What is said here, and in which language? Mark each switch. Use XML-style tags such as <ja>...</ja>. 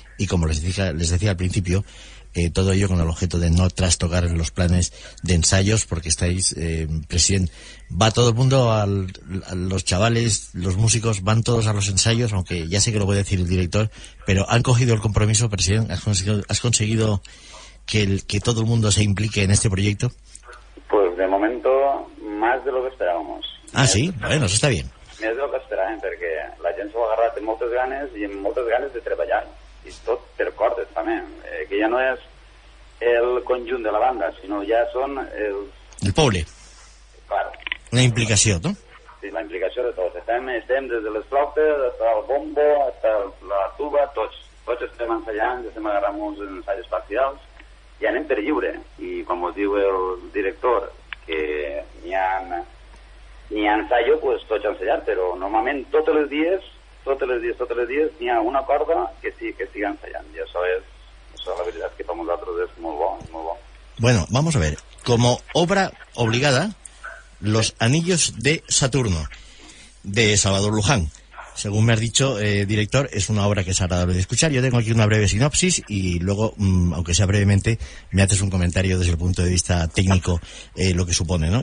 <es>Y como les decía al principio, todo ello con el objeto de no trastocar los planes de ensayos, porque estáis, presidente, va todo el mundo, a los chavales, los músicos, van todos a los ensayos, aunque ya sé que lo puede decir el director, pero han cogido el compromiso, presidente, has conseguido que todo el mundo se implique en este proyecto. Pues de momento más de lo que esperábamos. Ah, sí? Bueno, eso está bien.</es> <ca>Més de lo que esperàvem, perquè la gent s'ho ha agarrat amb moltes ganes i amb moltes ganes de treballar, i tot per cordes també, que ja no és el conjunt de la banda, sinó ja són els... El poble. Claro. Una implicació, no? Sí, la implicació de tots. Estem des de les flautes,</ca> <es>hasta el bombo, hasta la tuba,</es> <ca>tots estem ensayant, estem agarrant uns ensaios parcials, i anem per lliure. I com us diu el director, que n'hi ha ensayo, pues tots ensayar, però normalment tots els dies n'hi ha una corda que sí que estigui ensayant, i això la veritat que per nosaltres és molt bo, molt bo.</ca> <es>Bueno, vamos a ver, como obra obligada, Los Anillos de Saturno, de Salvador Luján. Según me has dicho, director, es una obra que es agradable de escuchar. Yo tengo aquí una breve sinopsis y luego, aunque sea brevemente, me haces un comentario desde el punto de vista técnico, lo que supone, ¿no?</es>